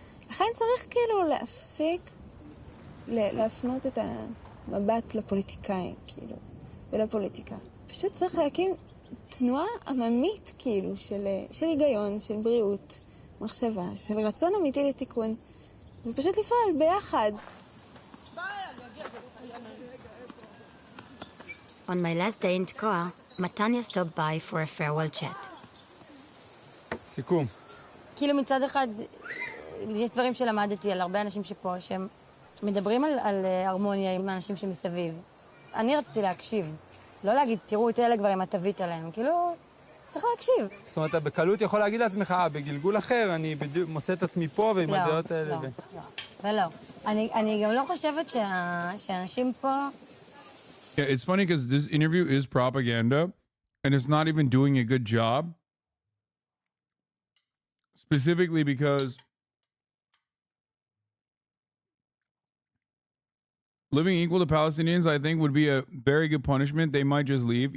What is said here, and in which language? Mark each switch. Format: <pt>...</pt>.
<he>לכן צריך כאילו להפסיק, להפנות את המבט לפוליטיקאים, כאילו, ולפוליטיקה. פשוט צריך להקים תנועה עממית, כאילו, של היגיון, של בריאות, מחשבה, של רצון אמיתי לתיקון, ופשוט לפעול ביחד.</he> <en>On my last day in Tekoa, Matanya stopped by for a farewell chat.</en> <he>סיכום. כאילו מצד אחד, יש דברים שלמדתי על הרבה אנשים שפה, שהם מדברים על הרמוניה עם האנשים שמסביב. אני רציתי להקשיב. לא להגיד, תראו את אלה כבר אם את תבית עליהם. כאילו, צריך להקשיב. זאת אומרת, אתה בקלות יכול להגיד לעצמך, בגלגול אחר, אני מוצא את עצמי פה ועם הדעות האלה. לא, ולא. אני גם לא חושבת שאנשים פה...</he> <en>Yeah, it's funny because this interview is propaganda and it's not even doing a good job. Specifically because living equal to Palestinians, I think, would be a very good punishment. They might just leave.</en>